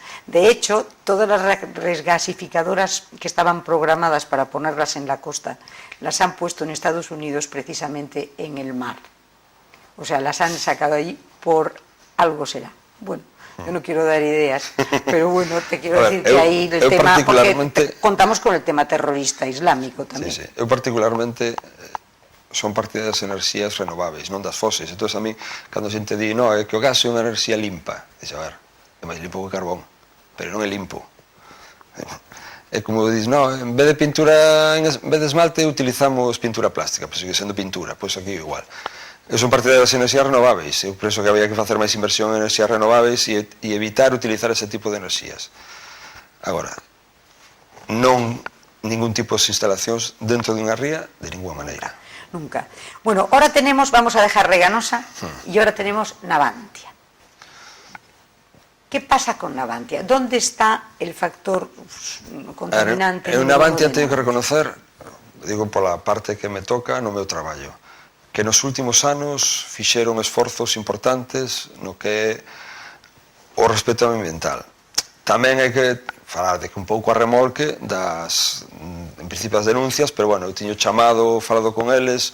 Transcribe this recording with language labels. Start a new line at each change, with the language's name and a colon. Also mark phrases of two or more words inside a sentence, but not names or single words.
Spanish: De hecho, todas las regasificadoras que estaban programadas para ponerlas en la costa, las han puesto en Estados Unidos precisamente en el mar. O sea, las han sacado allí por algo será. Bueno, yo no quiero dar ideas, pero bueno, te quiero decir que ahí el tema, porque contamos con el tema terrorista islámico tamén. Sí, sí.
Galician: Eu particularmente son partidas das enerxías renováveis, non das fósiles. Entón, a mí, cando a xente di, no, é que o gas é unha enerxía limpa, dixe, a ver, é máis limpo que o carbón, pero non é limpo. É como dis, no, en vez de pintura, en vez de esmalte, utilizamos pintura plástica, pois sigue sendo pintura, pois aquí igual. Eu son partidario das enerxías renováveis, eu penso que había que facer máis inversión en enerxías renováveis e evitar utilizar ese tipo de enerxías. Agora, non ningún tipo de instalacións dentro de unha ría, de ninguna maneira. Nunca.
Spanish: Bueno, ahora tenemos, vamos a dejar Reganosa y ahora tenemos Navantia. ¿Qué pasa con Navantia? ¿Dónde está el factor contaminante?
Galician: En Navantia teño que reconocer, digo pola parte que me toca no meu traballo, que nos últimos anos fixeron esforzos importantes no que é o respecto ambiental. Tamén hai que falar de que un pouco a remolque das, en principio, as denuncias, pero bueno, eu tiño chamado, falado con eles.